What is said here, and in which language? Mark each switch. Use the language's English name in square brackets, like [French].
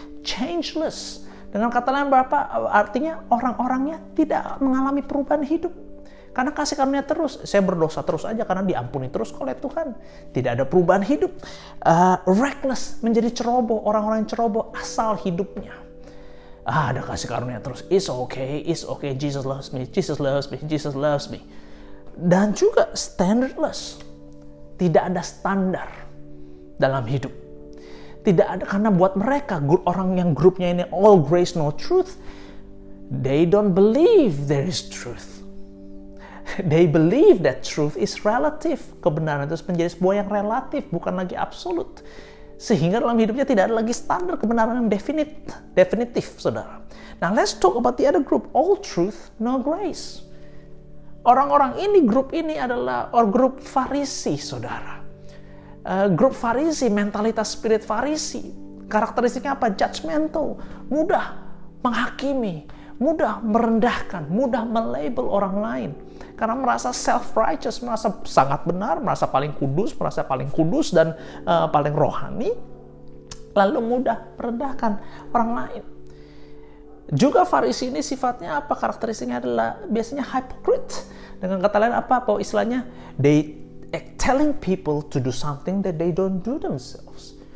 [Indonesian] Changeless. Dengan kata lain berapa? Artinya orang-orangnya tidak mengalami perubahan hidup. Karena kasih karunia terus, saya berdosa terus aja karena diampuni terus oleh Tuhan. Tidak ada perubahan hidup. Reckless, menjadi ceroboh, orang-orang yang ceroboh asal hidupnya. Ada kasih karunia terus, [English] it's okay, Jesus loves me, Jesus loves me, Jesus loves me. [Indonesian] Dan juga standardless, tidak ada standar dalam hidup. Tidak ada, karena buat mereka, orang yang grupnya ini [English] all grace no truth, they don't believe there is truth. They believe that truth is relative. [Indonesian] Kebenaran itu menjadi sebuah yang relatif, bukan lagi absolut. Sehingga dalam hidupnya tidak ada lagi standar kebenaran yang definitif, saudara. [English] Now let's talk about the other group. All truth, no grace. [Indonesian] Orang-orang ini, grup ini adalah grup Farisi, saudara. Grup Farisi, mentalitas spirit Farisi. Karakteristiknya apa? Judgmental, mudah menghakimi, mudah merendahkan, mudah melabel orang lain. Karena merasa self-righteous, merasa sangat benar, merasa paling kudus dan paling rohani, lalu mudah merendahkan orang lain. Juga Farisi ini sifatnya apa? Karakteristiknya adalah biasanya hypocrite. Dengan kata lain apa istilahnya? [English] They telling people to do something that they don't do themselves.